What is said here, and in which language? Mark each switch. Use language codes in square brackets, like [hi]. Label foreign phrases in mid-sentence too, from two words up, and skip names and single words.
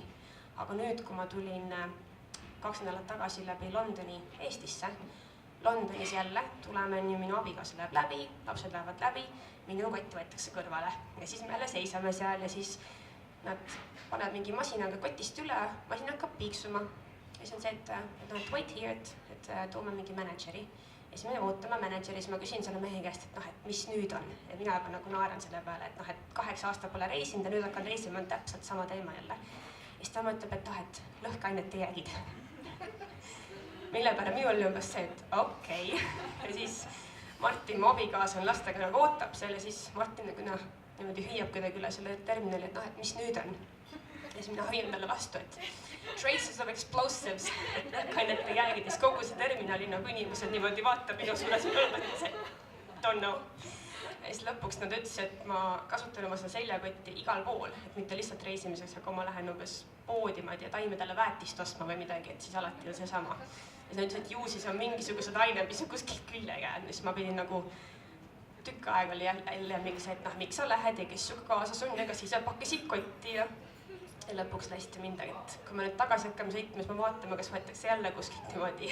[et] Aga nüüd, kui ma tulin 2 nädalat tagasi läbi Londoni Eestisse, Londonis jälle tuleme, minu abikaasa läheb läbi, lapsed lähevad läbi, minu kott võetakse kõrvale ja siis me jälle seisame seal ja siis nad panevad mingi masinaga kotist üle, masin hakkab piiksuma. Ja siis on see, et [en] wait here, [et] et toome mingi manager'i. Ja siis me ootame manager'i, siis ma küsin selle mehe käest, et noh, et mis nüüd on. Ja mina juba nagu naeran selle peale, et noh, et 8 aastat pole reisinud ja nüüd hakkan reisima, on täpselt sama teema jälle. Ja siis ta ütleb, et noh, et lõhkeainete jäägid. Mille peale minu oli umbes see, et okei. Ja siis Martin, mu abikaasa on lastega nagu ootab seal ja siis Martin nagu noh, niimoodi hüüab kuidagi üle selle terminali, et noh, et mis nüüd on. Ja siis mina hüüan talle vastu, et [en] traces of explosives, [et] et lõhkeainete jäägides kogu see terminali nagu inimesed niimoodi vaatab minu suunas ja mõtles, et [en] don't know. [et] Ja siis lõpuks nad ütlesid, et ma kasutan oma seda seljakotti igal pool, et mitte lihtsalt reisimiseks, aga ma lähen umbes poodi, ma ei tea, taimedele väetist ostma või midagi, et siis alati on seesama. Ja siis nad ütlesid, et ju siis on mingisugused ained, mis on kuskilt külje jäänud, siis ma pidin nagu tükk aega oli jälle mingi see, et noh, miks sa lähed ja kes sinuga kaasas on, ega siis pakkisid kotti ja lõpuks lasti mindagi, et kui me nüüd tagasi hakkame sõitma, siis me vaatame, kas võetakse jälle kuskilt niimoodi.